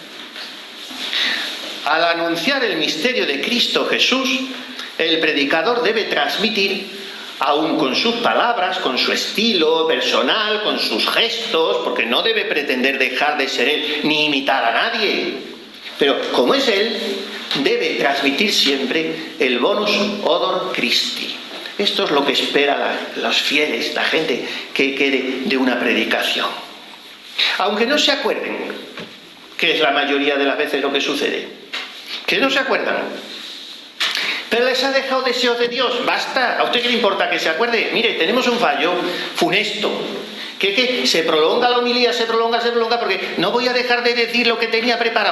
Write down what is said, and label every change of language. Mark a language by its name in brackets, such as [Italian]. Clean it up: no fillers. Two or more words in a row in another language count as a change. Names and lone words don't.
[Spanish] Al anunciar el misterio de Cristo Jesús, el predicador debe transmitir, aun con sus palabras, con su estilo personal, con sus gestos, porque no debe pretender dejar de ser él ni imitar a nadie. Pero como es él, debe transmitir siempre el [Latin] bonus odor Christi. [Spanish] Esto es lo que espera los fieles, la gente que quede de una predicación. Aunque no se acuerden, que es la mayoría de las veces lo que sucede, que no se acuerdan, pero les ha dejado deseos de Dios. Basta, ¿a usted qué le importa que se acuerde? Mire, tenemos un fallo funesto, que se prolonga la homilía, se prolonga, porque no voy a dejar de decir lo que tenía preparado.